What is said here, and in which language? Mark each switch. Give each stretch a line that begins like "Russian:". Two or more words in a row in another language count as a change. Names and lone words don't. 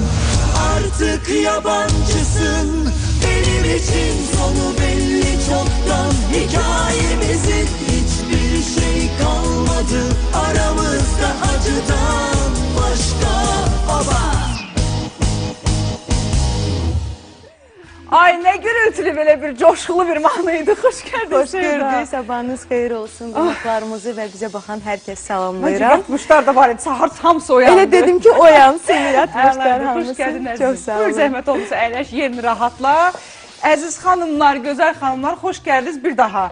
Turkish: Artık yabancısın, benim için sonu belli çoktan. Hikayemizin hiçbir şey kalmadı aramızda acıdan başka. Baba! Ay, ne gürültülü, böyle bir coşkulu bir mahnıydı.
Azerbaijani: Xoş gəldiniz. Xoş gördük, sabahınız xeyir olsun. Qonaqlarımızı və bizə baxan hər kəs salamlayıram. Yatmışlar da var idi, sahar hamısı oyandı. Elə dedim ki, oyansın, yatmışlar hamısı. Xoş gəldin əzizim. Çox sağ olun. Buyur, zəhmət olmasa əyləş, yerini rahatla. Əziz xanımlar, gözəl xanımlar, xoş gəldiniz bir daha.